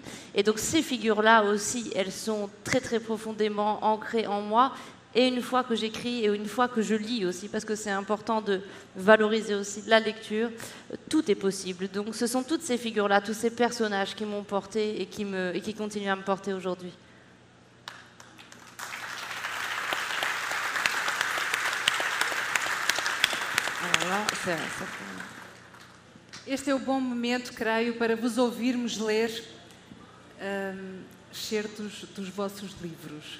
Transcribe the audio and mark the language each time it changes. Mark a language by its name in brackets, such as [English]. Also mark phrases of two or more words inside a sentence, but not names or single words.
[French] Et donc, ces figures-là aussi, elles sont très, très profondément ancrées en moi. Et une fois que j'écris et une fois que je lis aussi, parce que c'est important de valoriser aussi la lecture, tout est possible. Donc, ce sont toutes ces figures-là, tous ces personnages qui m'ont porté et qui continuent à me porter aujourd'hui. [Portuguese] Este é o bom momento, creio, para vos ouvirmos ler excertos dos vossos livros.